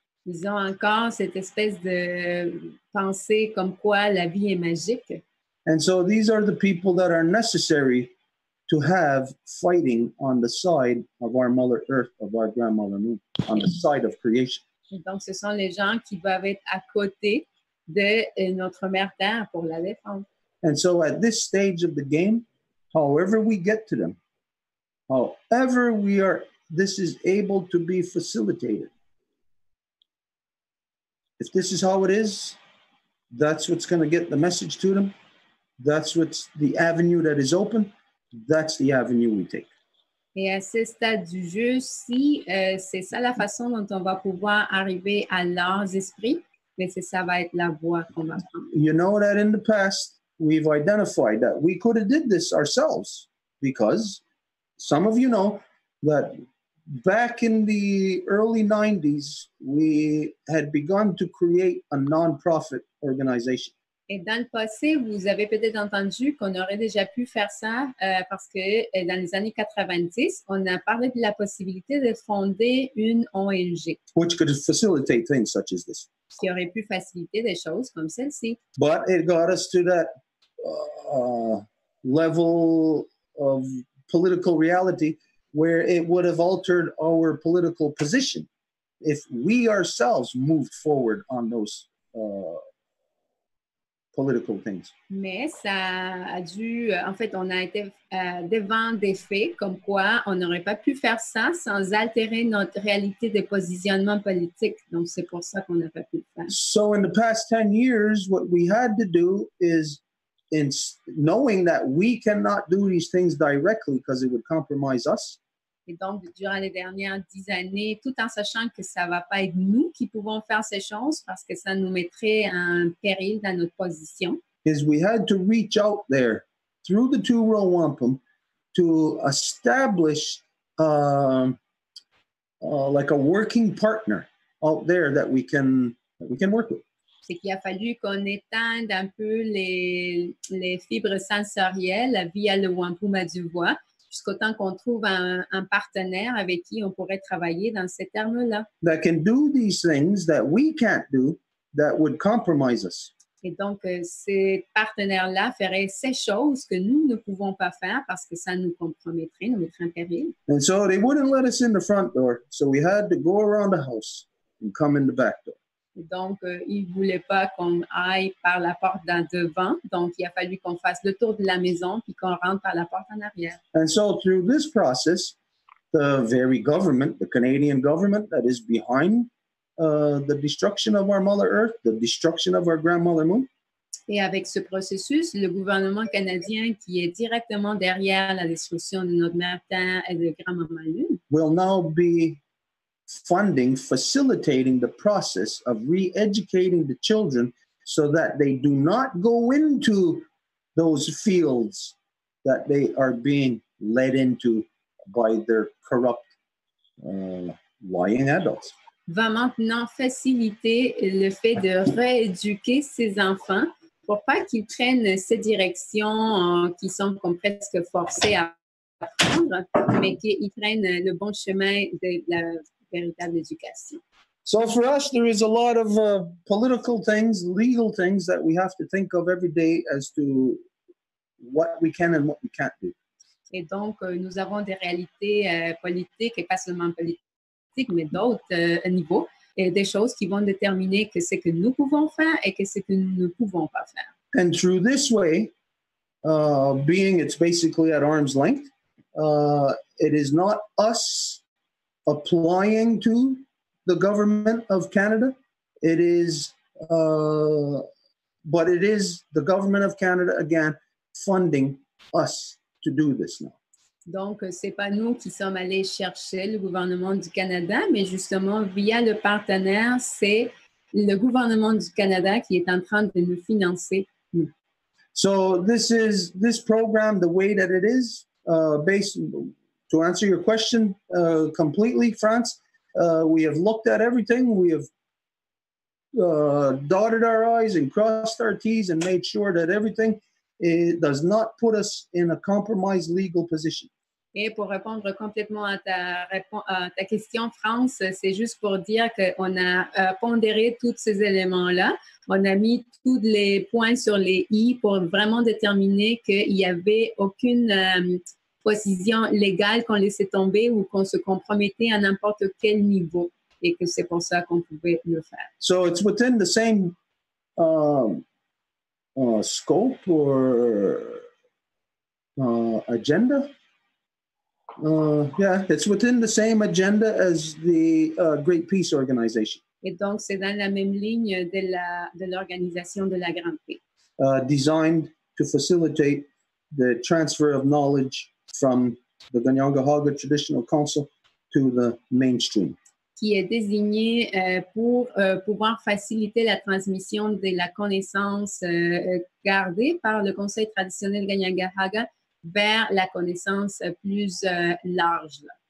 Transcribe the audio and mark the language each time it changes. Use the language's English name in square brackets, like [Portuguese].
[French] Ils ont encore cette espèce de pensée comme quoi la vie est magique. [English] And so these are the people that are necessary to have fighting on the side of our Mother Earth, of our Grandmother Moon, on the side of creation. [French] Et donc, ce sont les gens qui doivent être à côté de notre Mère Terre pour la défendre. [English] And so at this stage of the game, however we get to them, however this is able to be facilitated. If this is how it is, that's what's going to get the message to them. that's what's the avenue that is open. That's the avenue we take. [French] Et à ce stade du jeu, si c'est ça la façon dont on va pouvoir arriver à leurs esprits, mais ça va être la voie qu'on va prendre. [English] You know that in the past, we've identified that we could have did this ourselves because some of you know that back in the early 90s, we had begun to create a non-profit organization. [French] Et dans le passé, vous avez peut-être entendu qu'on aurait déjà pu faire ça parce que dans les années 90, on a parlé de la possibilité de fonder une ONG. [English] Which could facilitate things such as this. [French] Qui aurait pu faciliter des choses comme celle-ci. [English] But it got us to that level of political reality where it would have altered our political position if we ourselves moved forward on those political things. [French] Mais ça a dû, en fait, on a été devant des faits comme quoi on n'aurait pas pu faire ça sans altérer notre réalité de positionnement politique. Donc, c'est pour ça qu'on n'a pas pu le faire. [English] So, in the past 10 years, what we had to do is, in knowing that we cannot do these things directly because it would compromise us. [French] Et donc, durant les dernières 10 années, tout en sachant que ça ne va pas être nous qui pouvons faire ces choses parce que ça nous mettrait en péril dans notre position. [English] Is we had to reach out there through the two-row wampum to establish like a working partner out there that we can work with. [French] C'est qu'il a fallu qu'on étende un peu les fibres sensorielles via le wampum à du voix, jusqu'au temps qu'on trouve un partenaire avec qui on pourrait travailler dans ces termes-là. [English] That can do these things that we can't do, that would compromise us. [French] Et donc, ces partenaires-là feraient ces choses que nous ne pouvons pas faire parce que ça nous compromettrait, nous mettrait en péril. [English] And so they wouldn't let us in the front door, so we had to go around the house and come in the back door. [French] Et donc, ils ne voulaient pas qu'on aille par la porte d'en devant. Donc, il a fallu qu'on fasse le tour de la maison puis qu'on rentre par la porte en arrière. [English] And so through this process, the very government, the Canadian government that is behind the destruction of our Mother Earth, the destruction of our grandmother Moon. [French] Et avec ce processus, le gouvernement canadien qui est directement derrière la destruction de notre mère Terre et de grand-maman Lune [English] will now be facilitating the process of re-educating the children so that they do not go into those fields that they are being led into by their corrupt, lying adults. [French] Va maintenant faciliter le fait de rééduquer ces enfants pour pas qu'ils prennent ces directions qui sont comme presque forcés à prendre, mais qu'ils prennent le bon chemin de la véritable éducation. [English] So for us, there is a lot of political things, legal things that we have to think of every day as to what we can and what we can't do. [French] Et donc, nous avons des réalités politiques, et pas seulement politiques, mais d'autres niveaux, et des choses qui vont déterminer que c'est que nous pouvons faire et que c'est que nous ne pouvons pas faire. [English] And through this way, being it's basically at arm's length, it is not us applying to the government of Canada. It is, but it is the government of Canada, again, funding us to do this now. [French] Donc, ce n'est pas nous qui sommes allés chercher le gouvernement du Canada, mais justement, via le partenaire, c'est le gouvernement du Canada qui est en train de nous financer, nous. [English] So this program, the way that it is, based, to answer your question completely, France, we have looked at everything. We have dotted our I's and crossed our T's and made sure that everything does not put us in a compromised legal position. [French] Et pour répondre complètement à ta question, France, c'est juste pour dire qu'on a pondéré tous ces éléments-là. On a mis tous les points sur les i pour vraiment déterminer qu'il n'y avait aucune position légale qu'on laissait tomber ou qu'on se compromettait à n'importe quel niveau et que c'est pour ça qu'on pouvait le faire. [English] So it's within the same scope or agenda. Yeah, it's within the same agenda as the Great Peace Organization. [French] Et donc, c'est dans la même ligne de l'organisation de la Grande Paix. [English] Designed to facilitate the transfer of knowledge from the Kahnawà Traditional Council to the mainstream. [French] Qui est désigné pour pouvoir faciliter la transmission de la connaissance gardée par le conseil traditionnel Kahnawà vers la connaissance plus large.